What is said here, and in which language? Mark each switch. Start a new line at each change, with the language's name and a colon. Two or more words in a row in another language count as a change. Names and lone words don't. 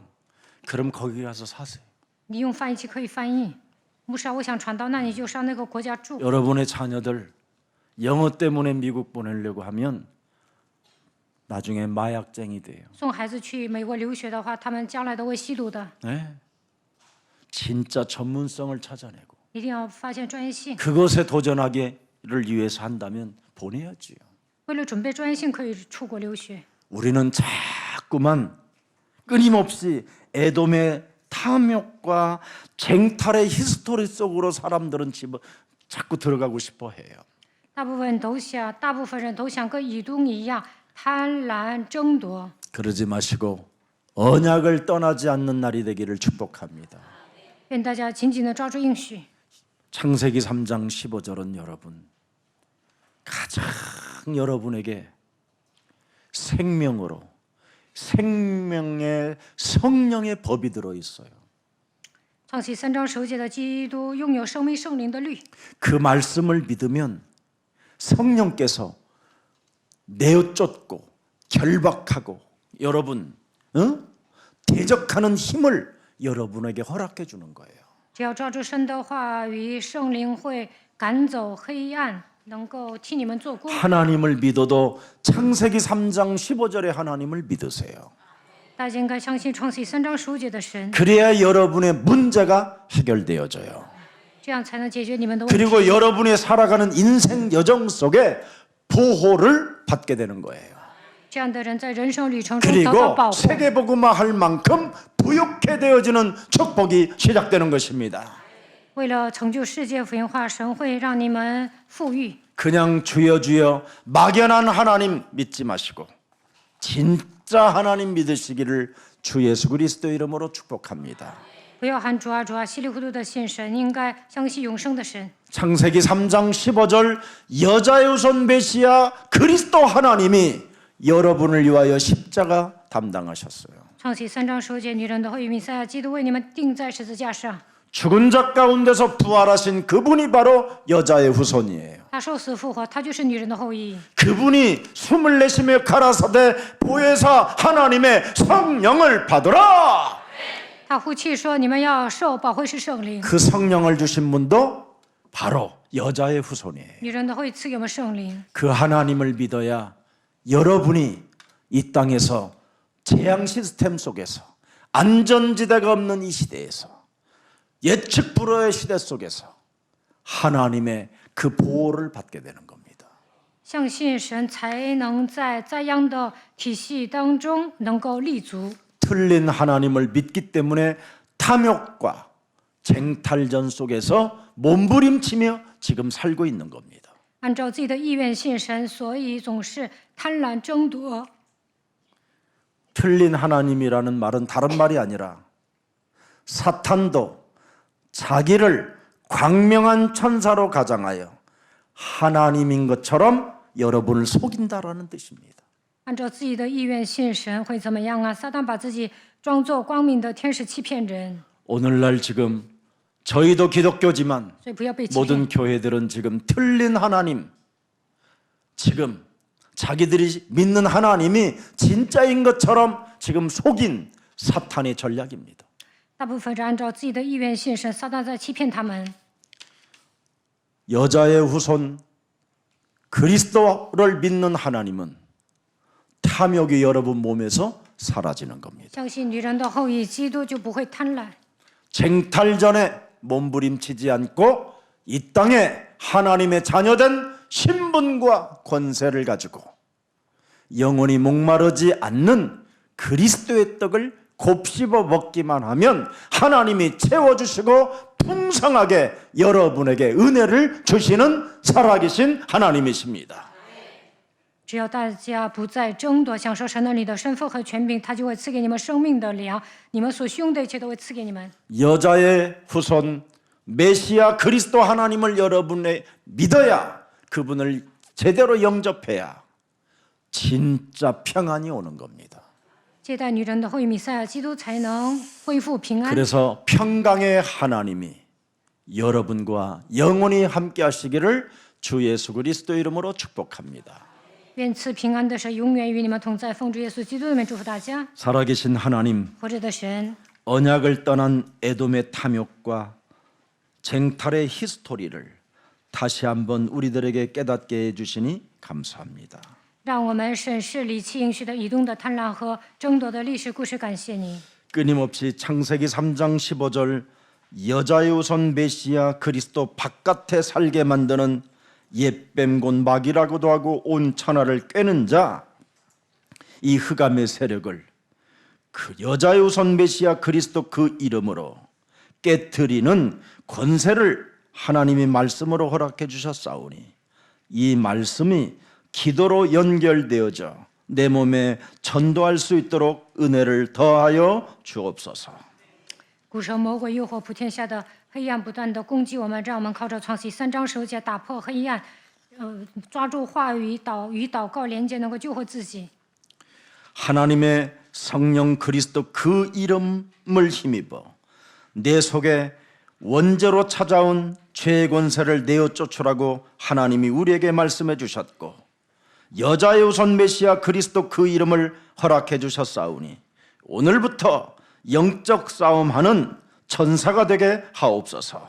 Korean: 그럼 거기 가서 사세요.
Chinese: 你用翻译器可以翻译。牧师啊，我想传道，那你就上那个国家住。
Korean: 여러분의 자녀들 영어 때문에 미국 보내려고 하면 나중에 마약쟁이 돼요.
Chinese: 送孩子去美国留学的话，他们将来都会吸毒的。
Korean: 네. 진짜 전문성을 찾아내고
Chinese: 一定要发现专业性。
Korean: 그것에 도전하기를 위해서 한다면 보내야지요.
Chinese: 为了准备专业性，可以出国留学。
Korean: 우리는 자꾸만 끊임없이 에돔의 탐욕과 쟁탈의 히스토리 속으로 사람들은 자꾸 들어가고 싶어 해요.
Chinese: 大部分人都想跟以东一样贪婪争夺。
Korean: 그러지 마시고 언약을 떠나지 않는 날이 되기를 축복합니다.
Chinese: 愿大家紧紧地抓住应许。
Korean: 창세기 3장 15절은 여러분 가장 여러분에게 생명으로 생명의 성령의 법이 들어 있어요.
Chinese: 创启3章10节的基督拥有生命圣灵的律，
Korean: 그 말씀을 믿으면 성령께서 내어쫓고 결박하고 여러분 대적하는 힘을 여러분에게 허락해 주는 거예요.
Chinese: 只要抓住神的话语，圣灵会赶走黑暗，能够替你们做工。
Korean: 하나님을 믿어도 창세기 3장 15절의 하나님을 믿으세요.
Chinese: 大家应该相信创启3章15节的神，
Korean: 그래야 여러분의 문제가 해결되어져요.
Chinese: 这样才能解决你们的问题。
Korean: 그리고 여러분이 살아가는 인생 여정 속에 보호를 받게 되는 거예요.
Chinese: 这样的人在人生旅程中得到
Korean: 그리고
Chinese: 保护，
Korean: 세계복음화 할 만큼 부욕해 되어지는 축복이 시작되는 것입니다.
Chinese: 为了成就世界福音化，神会让你们富裕。
Korean: 그냥 주여 주여 막연한 하나님 믿지 마시고 진짜 하나님 믿으시기를 주 예수 그리스도 이름으로 축복합니다.
Chinese: 不要喊主啊主啊，稀里糊涂的信神，应该相信永生的神。
Korean: 창세기 3장 15절 여자의 후손 메시아 그리스도 하나님이 여러분을 위하여 십자가 담당하셨어요.
Chinese: 创启3章15节，女人的后裔弥赛亚基督为你们钉在十字架上。
Korean: 죽은 자 가운데서 부활하신 그분이 바로 여자의 후손이에요.
Chinese: 他受死复活，他就是女人的后裔。
Korean: 그분이 숨을 내쉬며 가라사대 보혜사 하나님의 성령을 받으라.
Chinese: 他呼气说：“你们要受保惠师圣灵。
Korean: 그 성령을 주신 분도 바로 여자의 후손이에요.
Chinese: 女人的后裔赐给我们圣灵，
Korean: 그 하나님을 믿어야 여러분이 이 땅에서 재앙 시스템 속에서 안전지대가 없는 이 시대에서 예측 불허의 시대 속에서 하나님의 그 보호를 받게 되는 겁니다.
Chinese: 相信神才能在灾殃的体系当中能够立足。
Korean: 틀린 하나님을 믿기 때문에 탐욕과 쟁탈전 속에서 몸부림치며 지금 살고 있는 겁니다.
Chinese: 按照自己的意愿信神，所以总是贪婪争夺。
Korean: 틀린 하나님이라는 말은 다른 말이 아니라 사탄도 자기를 광명한 천사로 가장하여 하나님인 것처럼 여러분을 속인다라는 뜻입니다.
Chinese: 按照自己的意愿信神会怎么样啊？撒旦把自己装作光明的天使欺骗人，
Korean: 오늘날 지금 저희도 기독교지만
Chinese: 所以不要被欺骗。
Korean: 모든 교회들은 지금 틀린 하나님, 지금 자기들이 믿는 하나님이 진짜인 것처럼 지금 속인 사탄의 전략입니다.
Chinese: 大部分是按照自己的意愿信神，撒旦在欺骗他们。
Korean: 여자의 후손 그리스도를 믿는 하나님은 탐욕이 여러분 몸에서 사라지는 겁니다.
Chinese: 相信女人的后裔，基督就不会贪婪。
Korean: 쟁탈전에 몸부림치지 않고 이 땅에 하나님의 자녀된 신분과 권세를 가지고 영원히 목마르지 않는 그리스도의 떡을 곱씹어 먹기만 하면 하나님이 채워주시고 풍성하게 여러분에게 은혜를 주시는 살아계신 하나님이십니다.
Chinese: 只要大家不再争夺享受神的你的身份和权柄，他就会赐给你们生命的粮，你们所需用的一切都会赐给你们。
Korean: 여자의 후손 메시아 그리스도 하나님을 여러분의 믿어야 그분을 제대로 영접해야 진짜 평안이 오는 겁니다.
Chinese: 接待女人的后裔弥赛亚基督才能恢复平安。
Korean: 그래서 평강의 하나님이 여러분과 영원히 함께 하시기를 주 예수 그리스도 이름으로 축복합니다.
Chinese: 愿赐平安的神永远与你们同在，奉主耶稣基督的名祝福大家。
Korean: 살아계신 하나님,
Chinese: 活着的神，
Korean: 언약을 떠난 에돔의 탐욕과 쟁탈의 히스토리를 다시 한번 우리들에게 깨닫게 해주시니 감사합니다.
Chinese: 让我们审视离弃应许的以东的贪婪和争夺的历史故事，感谢你。
Korean: 끊임없이 창세기 3장 15절 여자의 우선 메시아 그리스도 바깥에 살게 만드는 옛뱀 곧 마귀라고도 하고 온 천하를 꿰는 자, 이 흑암의 세력을 그 여자의 우선 메시아 그리스도 그 이름으로 깨트리는 권세를 하나님이 말씀으로 허락해 주셨사오니 이 말씀이 기도로 연결되어져 내 몸에 전도할 수 있도록 은혜를 더하여 주옵소서.
Chinese: 古时候魔鬼诱惑普天下的黑暗不断的攻击我们，让我们靠着创世3章10节打破黑暗，抓住话语与祷告连接，能够救活自己。
Korean: 하나님의 성령 그리스도 그 이름을 힘입어 내 속에 원죄로 찾아온 죄의 권세를 내어 쫓으라고 하나님이 우리에게 말씀해 주셨고 여자의 우선 메시아 그리스도 그 이름을 허락해 주셨사오니 오늘부터 영적 싸움하는 천사가 되게 하옵소서.